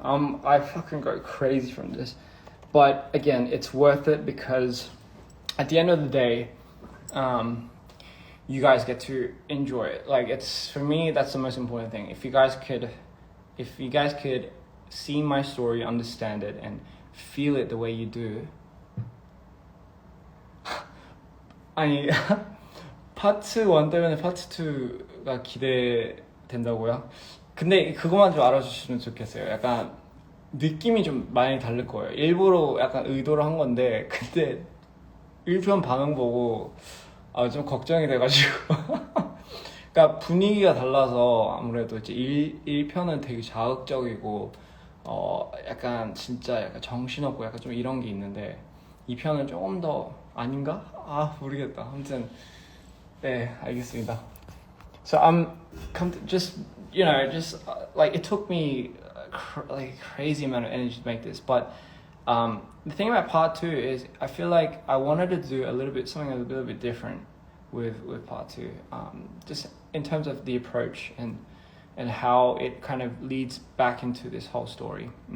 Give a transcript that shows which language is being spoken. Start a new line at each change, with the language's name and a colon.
English: I fucking go crazy from this, but again, it's worth it because at the end of the day, you guys get to enjoy it. Like it's for me, that's the most important thing. If you guys could see my story, understand it, and feel it the way you do.
Korean: 아니 파트 1 때문에 파트 2가 기대된다고요? 근데 그것만 좀 알아주시면 좋겠어요. 약간 느낌이 좀 많이 다를 거예요. 일부러 약간 의도로 한 건데 근데 1편 반응 보고 좀 걱정이 돼가지고 그러니까 분위기가 달라서 아무래도 이제 1편은 되게 자극적이고 약간 진짜 약간 정신없고 약간 좀 이런 게 있는데 2편은 조금 더 아닌가? 모르겠다. 아무튼 네, 알겠습니다.
English: So just like it took me like a crazy amount of energy to make this, but the thing about part 2 is I feel like I wanted to do something a little bit different with part 2, just in terms of the approach and how it kind of leads back into this whole story.